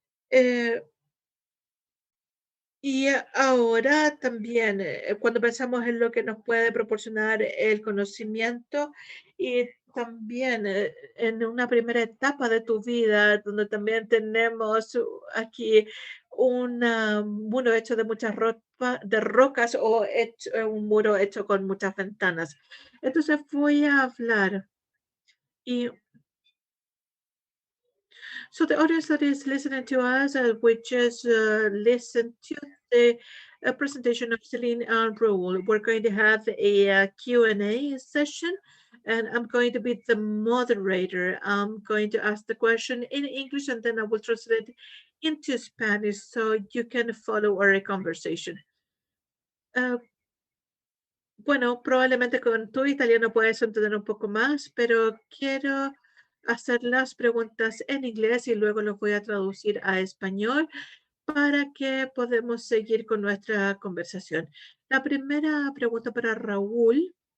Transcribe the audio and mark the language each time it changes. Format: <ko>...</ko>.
<es>Eh, Y ahora también, cuando pensamos en lo que nos puede proporcionar el conocimiento y también en una primera etapa de tu vida, donde también tenemos aquí un muro hecho de de rocas o un muro hecho con muchas ventanas. Entonces voy a hablar.</es> <en>Y so the audience that is listening to us, we just listen to the presentation of Celine and Raul. We're going to have a Q&A session, and I'm going to be the moderator. I'm going to ask the question in English, and then I will translate into Spanish so you can follow our conversation.</en> <es>Uh, Bueno, probablemente con tu italiano puedes entender un poco más, pero quiero hacer las preguntas en inglés y luego los voy a traducir a español para que podamos seguir con nuestra conversación. La primera pregunta para Raúl.</es>